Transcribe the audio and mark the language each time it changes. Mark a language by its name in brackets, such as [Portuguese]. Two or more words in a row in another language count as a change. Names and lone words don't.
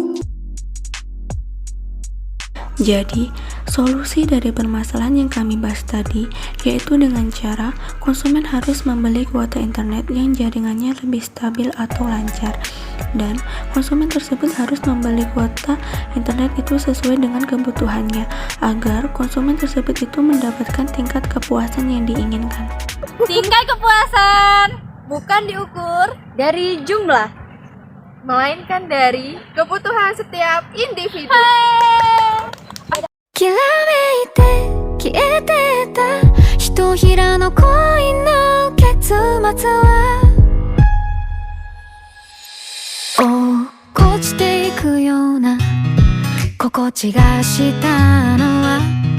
[Indonesian] Jadi, solusi dari permasalahan yang kami bahas tadi yaitu dengan cara konsumen harus membeli kuota internet yang jaringannya lebih stabil atau lancar, dan konsumen tersebut harus membeli kuota internet itu sesuai dengan kebutuhannya agar konsumen tersebut itu mendapatkan tingkat kepuasan yang diinginkan. Tingkat kepuasan bukan diukur dari jumlah, Melainkan dari kebutuhan setiap individu. [Japanese] きらめいて消えてたひとひらの恋の結末は落っこちていくような心地がしたのは